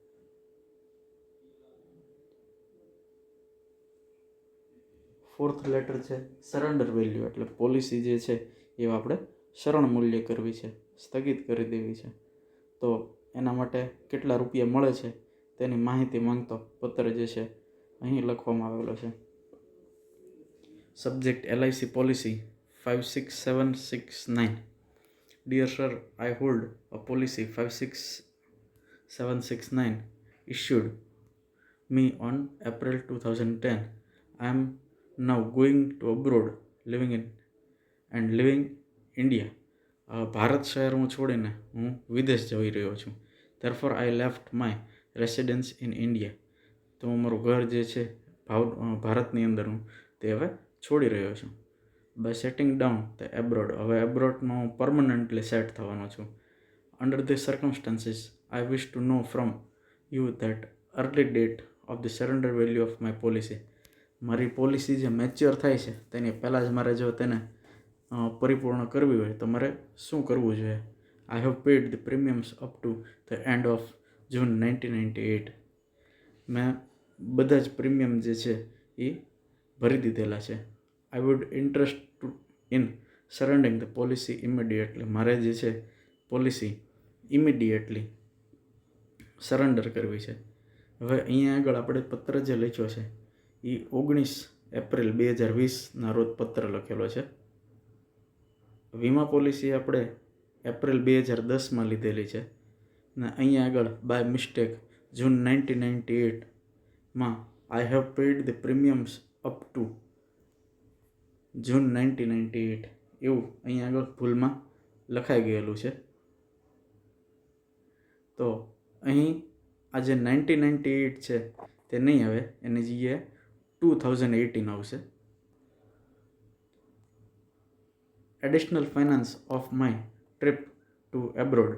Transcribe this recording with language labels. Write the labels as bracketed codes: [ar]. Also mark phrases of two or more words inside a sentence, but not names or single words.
[en] fourth letter [gu] છે [en] surrender value, [gu] એટલે પોલિસી જે છે એ આપણે શરણ મૂલ્ય કરવી છે, સ્થગિત કરી દેવી છે. તો એના માટે કેટલા રૂપિયા મળે છે તેની માહિતી માંગતો પત્ર જે છે અહીં લખવામાં આવેલો છે. [en] subject LIC policy 56769. Dear sir, I hold a policy 56769 issued me on April 2010. I am now going to abroad, living India. [gu] ભારત શહેર હું છોડીને હું વિદેશ જઈ રહ્યો છું. [en] Therefore I left my residence in India. [gu] તો હું મારું ઘર જે છે ભારતની અંદર હું તે હવે છોડી રહ્યો છું. [en] By setting down the abroad, [gu] હવે એબ્રોડમાં હું પરમનન્ટલી સેટ થવાનો છું. [en] Under these circumstances, I wish to know from you that early date of the surrender value of my policy. [gu] મારી પોલિસી જે મેચ્યોર થાય છે તેની પહેલાં જ મારે જો તેને પરિપૂર્ણ કરવી હોય તો મારે શું કરવું જોઈએ. [en] I have paid the premiums up to the end of June 1998. [gu] મેં બધા જ પ્રીમિયમ જે છે એ ભરી દીધેલા છે. [en] I would interest in surrendering the policy immediately. [gu] મારે જે છે [en] policy immediately surrender [gu] કરવી છે. હવે અહીંયા આગળ આપણે પત્ર જે લખ્યો છે એ 19 એપ્રિલ 2020ના રોજ પત્ર લખેલો છે. વીમા પોલિસી આપણે એપ્રિલ 2010માં લીધેલી છે ને અહીંયા આગળ [en] by mistake [gu] જૂન 1998માં [en] I have paid the premiums up to June 1998 [gu] એવું અહીંયા આગળ ભૂલમાં લખાઈ ગયેલું છે. તો અહીં આ જે 1998 છે તે નહીં આવે, એની જગ્યાએ 2018 આવશે. [en] additional finance of my trip to abroad.